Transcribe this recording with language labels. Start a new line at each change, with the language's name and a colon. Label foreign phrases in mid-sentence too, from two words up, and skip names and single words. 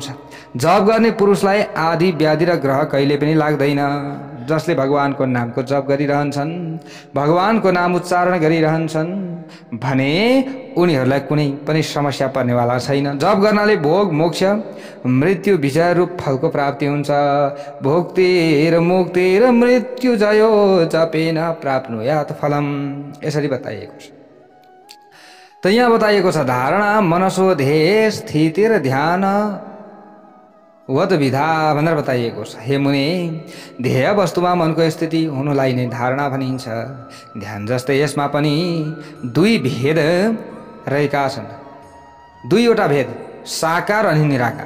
Nepali: जप गर्ने पुरुषलाई आदि व्याधि र ग्रह कहिले पनि लाग्दैन। जसले भगवानको नामको जप गरिरहन्छन्, भगवानको नाम उच्चारण गरिरहन्छन् भने उनीहरूलाई कुनै पनि समस्या पर्नेवाला छैन। जप गर्नाले भोग मोक्ष मृत्यु विजय रूप फलको प्राप्ति हुन्छ।
Sanskrit: भोक्तिर मुक्तिर मृत्यु जयो जपेन प्राप्नुयात् फलम,
Nepali: यसरी बताइएको छ। त यहाँ बताइएको छ
Sanskrit: धारणा मनसो ध्येय स्थितिर ध्यान वद विधा
Nepali: भनेर बताइएको छ। हे मुनि, ध्येय वस्तुमा मनको स्थिति हुनुलाई नै धारणा भनिन्छ। ध्यान जस्तै यसमा पनि दुई भेद रहेका छन्, दुईवटा भेद, साकार अनि निराकार।